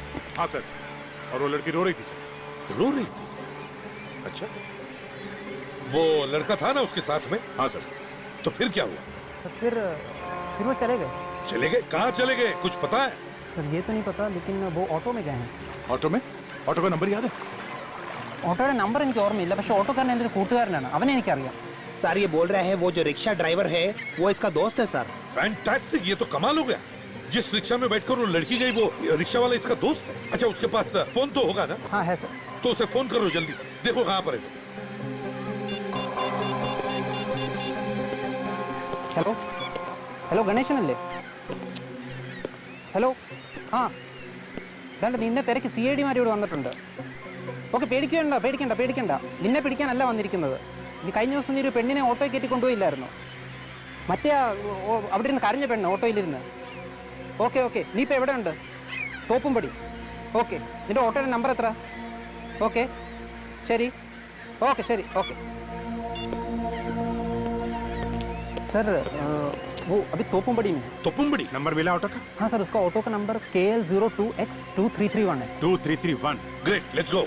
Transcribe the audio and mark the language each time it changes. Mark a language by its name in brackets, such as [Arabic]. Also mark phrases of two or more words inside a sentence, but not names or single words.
[Hindi] हाँ सर, और वो लड़की रो रही थी सर। रो रही थी? अच्छा, वो लड़का था ना उसके साथ में? हाँ सर। तो फिर क्या हुआ? तो फिर वो चले गए। चले गए? कहाँ चले गए, कुछ पता है? सर ये तो नहीं पता, लेकिन वो ऑटो में गए हैं। ऑटो में? ऑटो का नंबर याद है? [Malayalam] ഓട്ടോയുടെ നമ്പർ എനിക്ക് ഓർമ്മയില്ല, പക്ഷെ ഓട്ടോക്കാരൻ എൻ്റെ ഒരു കൂട്ടുകാരനാണ്, അവനെ എനിക്കറിയാം. [Hindi] सर ये बोल रहा है वो जो रिक्शा ड्राइवर है वो इसका दोस्त है सर। फैंटास्टिक, ये तो कमाल हो गया। जिस रिक्शा में बैठकर वो लड़की गई वो रिक्शा वाला इसका दोस्त है? अच्छा, उसके पास फोन तो होगा ना? हाँ है सर। तो उसे फोन करो जल्दी, देखो कहाँ पर है। [Malayalam] ഹലോ ഹലോ ഗണേശനല്ലേ? ഹലോ ആ ഇതാണ്ട് നിന്നെ തിരക്ക് CID മാർ ഇവിടെ വന്നിട്ടുണ്ട്. ഓക്കെ, പേടിക്കണ്ട, നിന്നെ പിടിക്കാനല്ല വന്നിരിക്കുന്നത്. നീ കഴിഞ്ഞ ദിവസം നീ ഒരു പെണ്ണിനെ ഓട്ടോയിൽ കയറ്റി കൊണ്ടുപോയില്ലായിരുന്നു? മറ്റേ അവിടെ ഇരുന്ന് കരഞ്ഞ പെണ്ണ് ഓട്ടോയിലിരുന്ന്. ഓക്കെ, നീ ഇപ്പോൾ എവിടെ ഉണ്ട്? തോപ്പുംപടി. ഓക്കെ, നിന്റെ ഓട്ടോയുടെ നമ്പർ എത്ര? ഓക്കെ ശരി. [Hindi] सर वो अभी तोपुमबड़ी में। तोपुमबड़ी? नंबर मिला ऑटो का? हाँ सर, उसका ऑटो का नंबर KL02X2331 है। 2331। [English] great, let's go.